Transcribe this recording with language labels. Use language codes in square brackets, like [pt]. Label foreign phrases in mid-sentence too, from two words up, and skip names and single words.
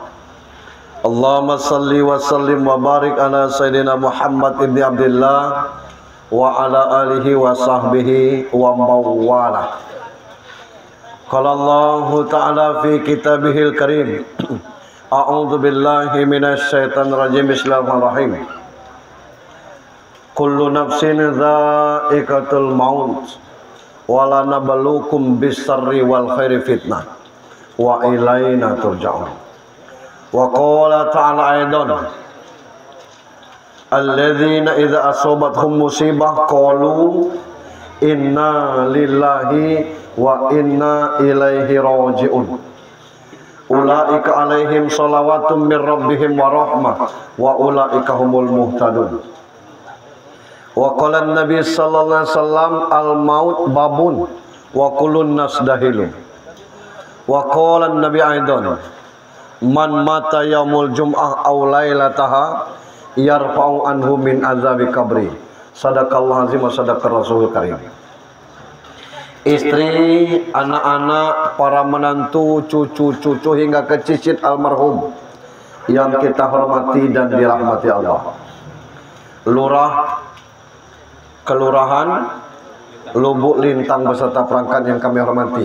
[ar] اللهم صل وسلم وبارك على سيدنا محمد بن عبد الله وعلى آله وصحبه ومولى. قال الله تعالى في كتابه الكريم. أعوذ بالله من الشيطان الرجيم. بسم الله الرحمن الرحيم. كل نفس ذائقة الموت ولا نبلوكم بالشر والخير فتنة وإلينا ترجعون. وقال تعالى أيضا الذين إذا أصابتهم مصيبة قالوا إنا لله وإنا إليه راجعون. أولئك عليهم صلوات من ربهم ورحمة وأولئك هم المهتدون. وقال النبي صلى الله عليه وسلم الموت باب وكل الناس داخل. وقال النبي أيضا من مات يوم الجمعة أو ليلتها يرفع عنه من عذاب القبر. صدق الله العظيم وصدق الرسول الكريم. [id] Istri, anak-anak, para menantu, cucu-cucu hingga ke cicit almarhum yang kita hormati dan dirahmati Allah. Lurah, kelurahan Lubuk Lintang beserta perangkat yang kami hormati.